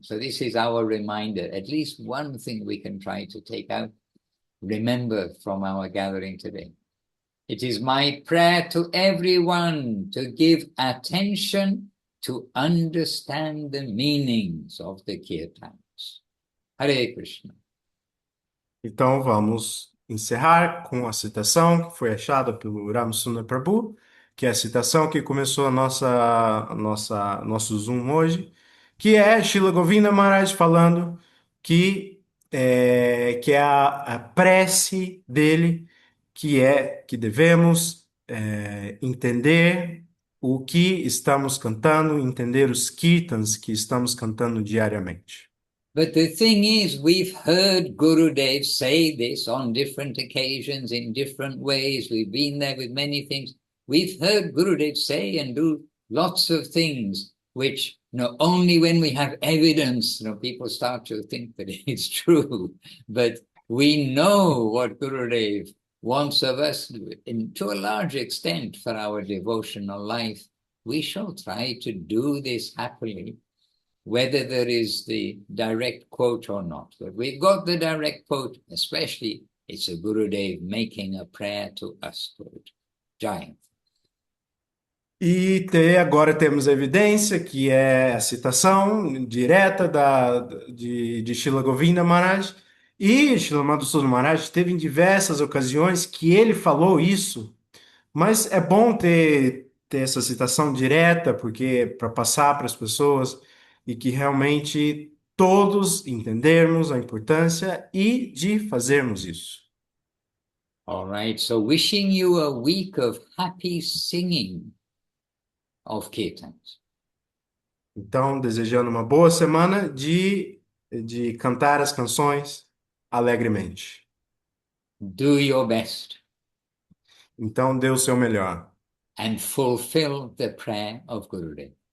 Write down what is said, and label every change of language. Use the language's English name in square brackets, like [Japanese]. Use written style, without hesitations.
[English] So this is our reminder. At least one thing we can try to take out, remember from our gathering today. It is my prayer to everyone to give attention to understand the meanings of the kirtans. Hare Krishna. [Portuguese] Então vamos encerrar com a citação que foi achada pelo Ramasundar Prabhu, que é a citação que começou nosso Zoom hoje, que é Srila Govinda Maharaj falando que é a prece dele, que devemos entender o que estamos cantando, entender os kirtans que estamos cantando diariamente. [English] But the thing is, we've heard Gurudev say this on different occasions in different ways. We've been there with many things. We've heard Gurudev say and do lots of things, which, only when we have evidence, people start to think that it's true. But we know what Gurudev wants of us, and to a large extent, for our devotional life. We shall try to do this happily, whether there is the direct quote or not. But we've got the direct quote, especially it's a Gurudev making a prayer to us. Jai. [Portuguese] E agora temos a evidência, que é a citação direta de Srila Govinda Maharaj. E Srila Madhusudana Maharaj teve em diversas ocasiões que ele falou isso, mas é bom ter essa citação direta, porque para passar para as pessoas e que realmente todos entendermos a importância e de fazermos isso. [English] All right, so wishing you a week of happy singing of kirtans. [Portuguese] Então, desejando uma boa semana de cantar as canções alegremente. [English] Do your best [Portuguese] Então, dê o seu melhor [English] and fulfill the prayer of Gurudev.